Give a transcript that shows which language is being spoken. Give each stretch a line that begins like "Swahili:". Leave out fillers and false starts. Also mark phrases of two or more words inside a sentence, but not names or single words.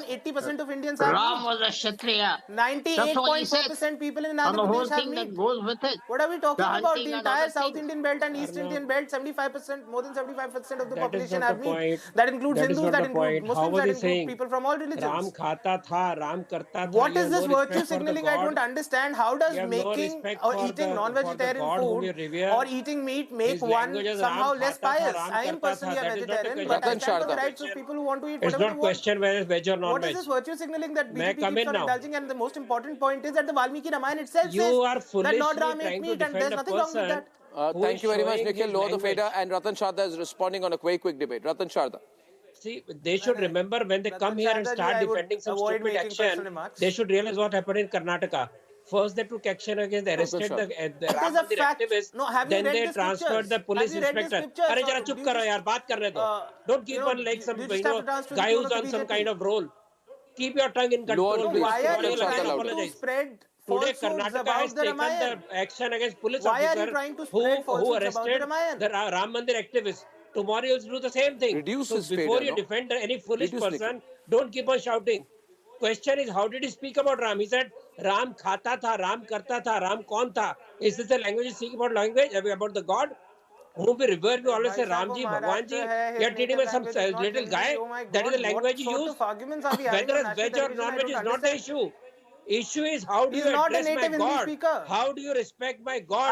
English: 80% of Indians are. Ram was a Kshatriya. 98.4% people in Andhra Pradesh have meat. Goes with it. What are we talking about? The entire South Indian belt and East Indian belt, 75%, more than 75% of the population have meat. That includes Hindus, that includes Muslims, that includes people from all religions.
Hindi: राम खाता था, राम करता था.
English: What is this virtue signaling? I don't understand. How does making or eating non-vegetarian food or eating meat make one somehow less pious? I am personally a vegetarian, but I stand for the rights of people who want to eat whatever they want. It's not question whether it's veg or non-veg. What is this virtue signaling that BJP keeps on indulging? And the most important point is that the Valmiki Ramayana itself says that Lord Ram ate meat and there's nothing wrong with that. Thank you very much, Nikhil. Lower the fader. And Ratan Sharda is responding on a quick debate. Ratan Sharda. See, they should remember when they come here and start defending some stupid action, they should realize what happened in Karnataka. First, they took action against the arrested the Ram Mandir activists. Then they transferred the police inspector.
Hindi: अरे ज़रा चुप करो यार, बात करने दो.
English: Don't keep on like some guy who's on some kind of role. Keep your tongue in control. Why are you trying to spread Today, Karnataka has taken the action against police officer who arrested the Ram Mandir activists. Tomorrow you'll do the same thing. So before you defend any foolish person, don't keep on shouting. Question is, how did he speak about Ram? He said,
Hindi: राम खाता था, राम करता था, राम कौन था.
English: Is this the language you speak about language, about the God? Whom we revere, we always say Ramji, Bhagwanji. You are treating him as some little guy. That is the language you use. Whether it's veg or non-veg is not the issue. Issue is, how do you address my God? How do you respect my God?